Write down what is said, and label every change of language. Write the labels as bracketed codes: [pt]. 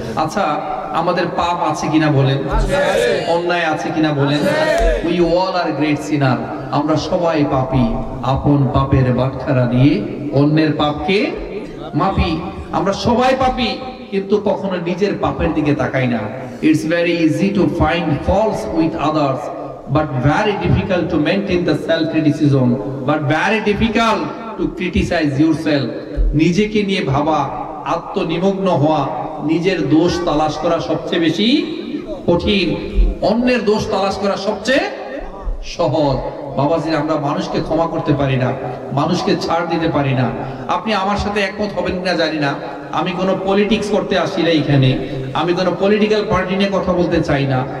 [bn] আচ্ছা, আমাদের পাপ আছে কিনা বলেন? অন্যায় আছে কিনা বলেন? [en] We all are great sinner. [bn] আমরা সবাই পাপী। আপন পাপের বাটখারা দিয়ে অন্যের পাপকে মাপি। আমরা সবাই পাপী, কিন্তু কখনো নিজের পাপের দিকে তাকাই না। [en] It's very easy to find faults with others, but very difficult to maintain the self criticism, but very difficult to criticize yourself. [bn] নিজেকে নিয়ে ভাবা, আত্মনিমগ্ন হওয়া, নিজের দোষ তালাশ করা সবচেয়ে বেশি কঠিন, অন্যের দোষ তালাশ করা সবচেয়ে সহজ। বাবাজি, আমরা মানুষকে ক্ষমা করতে পারি না, মানুষকে ছাড় দিতে পারি না। আপনি আমার সাথে একমত হবেন কিনা জানি না, আমি কোনো পলিটিক্স করতে আসি না এখানে, আমি কোনো পলিটিক্যাল পার্টি নিয়ে কথা বলতে চাই না।